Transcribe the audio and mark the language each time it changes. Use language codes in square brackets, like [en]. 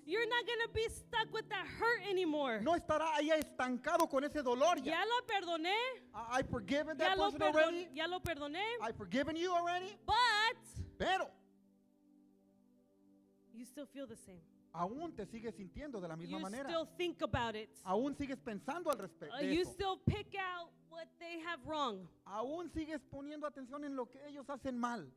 [en] You're not going to be stuck with that hurt anymore. [es] No estará ahí estancado con ese dolor ya. Ya lo perdoné. [en] I've forgiven that person already. [es] Ya lo perdoné. [en] I've forgiven you already. But [es] Pero [en] you still feel the same. [es] aún te sigues sintiendo de la misma [en] You [es] manera. [en] still think about it. [es] Aún sigues pensando al respecto de [en] You [es] eso. [en] still pick out what they have wrong. [es] Aún sigues poniendo atención en lo que ellos hacen mal.